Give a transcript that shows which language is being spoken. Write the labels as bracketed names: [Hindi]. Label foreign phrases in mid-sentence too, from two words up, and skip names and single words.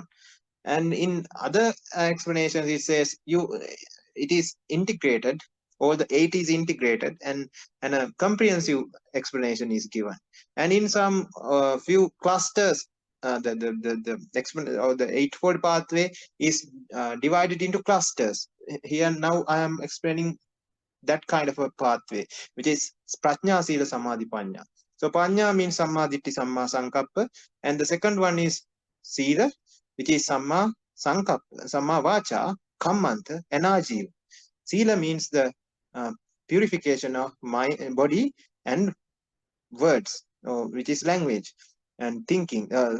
[English] And in other explanations it says it is integrated, all the 8 is integrated, and a comprehensive explanation is given. And in some few clusters, the eightfold pathway is divided into clusters. Here now I am explaining that kind of a pathway, which is Prajna, [Pali] Sila, Samadhi, Panya. So Panya means Samma Ditthi, Samma Sankappa, [English] and the second one is Sila, which is [Pali] Samma Sankappa, Samma Vacha, Kammanta, [English] and Ajiva. Sila means the purification of my body and words, which is language and thinking.